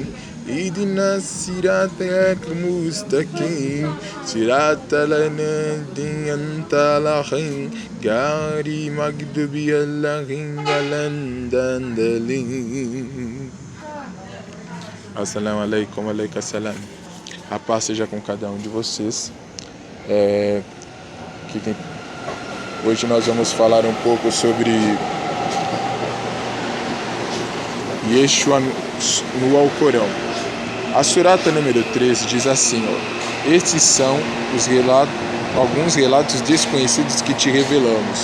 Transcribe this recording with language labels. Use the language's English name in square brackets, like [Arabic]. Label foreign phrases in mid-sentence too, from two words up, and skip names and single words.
[Arabic] اهدنا الصراط المستقيم. صراط الذين أنعمت عليهم غير المغضوب عليهم ولا الضالين. السلام عليكم، عليكم السلام. [Portuguese] A paz seja com cada um de vocês. Hoje nós vamos falar um pouco sobre Yeshua no Alcorão. A surata número 13 diz assim, estes são alguns relatos desconhecidos que te revelamos.